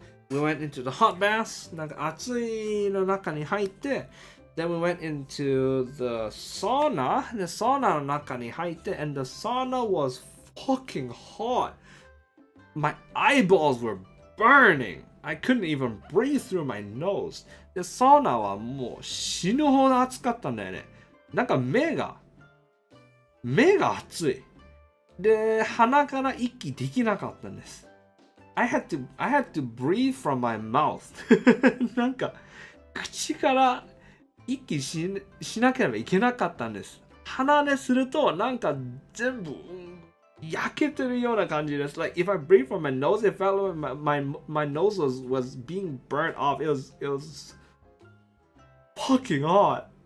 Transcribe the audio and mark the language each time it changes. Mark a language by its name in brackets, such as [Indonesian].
[English] We went into the hot baths, [Japanese] なんか熱いの中に入って、 [English] then we went into the sauna, the sauna [Japanese] の中に入って、 [English] and the sauna was fucking hot. My eyeballs were burning. I couldn't even breathe through my nose. [Japanese] で、サウナはもう死ぬほど暑かったんだよね。なんか目が熱い。で、鼻から息できなかったんです。 [English] I had to breathe from my mouth. [Japanese] なんか口から息しなければいけなかったんです。鼻でするとなんか全部焼けてるような感じです。 [English] Like if I breathe from my nose, it felt like my nose was being burnt off. It was fucking hot.